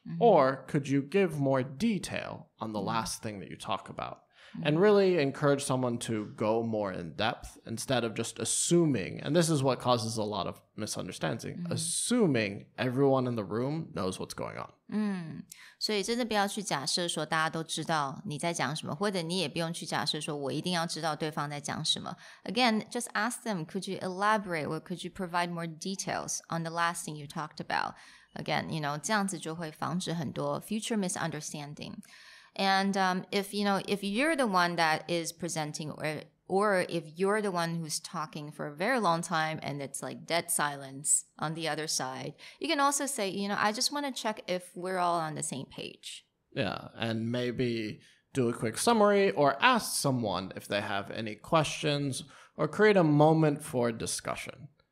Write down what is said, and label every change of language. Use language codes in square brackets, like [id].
[en] Or could you give more detail on the last thing that you talk about? And really encourage someone to go more in depth instead of just assuming, and this is what causes a lot of misunderstanding, assuming everyone in the room knows what's going on. [zh] 所以真的不要去假设说大家都知道你在讲什么，或者你也不用去假设说我一定要知道对方在讲什么。 [en] Again, just ask them, could you elaborate or could you provide more details on the last thing you talked about? Again, [zh] 这样子就会防止很多 [en] future misunderstanding. And if you're the one that is presenting or if you're the one who's talking for a very long time and it's like dead silence on the other side, you can also say, I just want to check if we're all on the same page. Yeah, and maybe do a quick summary or ask someone if they have any questions or create a moment for discussion.